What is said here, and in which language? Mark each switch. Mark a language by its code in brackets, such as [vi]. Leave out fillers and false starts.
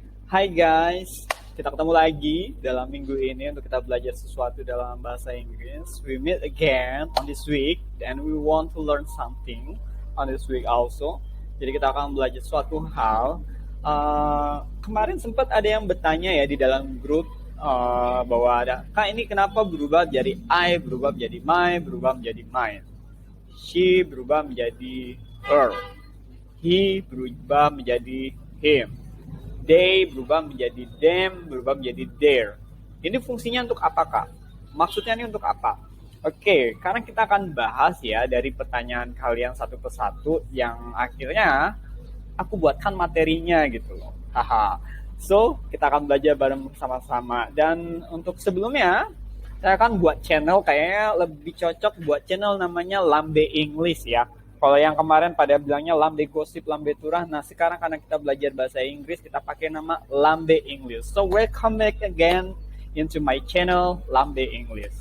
[id] Hai guys, kita ketemu lagi dalam minggu ini untuk kita belajar sesuatu dalam bahasa Inggris. [en] We meet again on this week and we want to learn something on this week also. [id] Jadi kita akan belajar suatu hal. Kemarin sempat ada yang bertanya ya di dalam grup bahwa ada, Kak ini kenapa berubah jadi I, berubah menjadi my, berubah menjadi mine. She berubah menjadi her. He berubah menjadi him. They berubah menjadi them, berubah menjadi their. Ini fungsinya untuk apa, Kak? Maksudnya ini untuk apa? Oke, karena kita akan bahas ya dari pertanyaan kalian satu persatu yang akhirnya aku buatkan materinya gitu loh. Haha. So, kita akan belajar bareng sama-sama. Dan untuk sebelumnya, saya akan buat channel kayaknya lebih cocok buat channel namanya Lambe English ya. Kalau yang kemarin pada bilangnya Lambe Gosip, Lambe Turah, nah sekarang karena kita belajar bahasa Inggris, kita pakai nama Lambe English. [en] So, welcome back again into my channel Lambe English.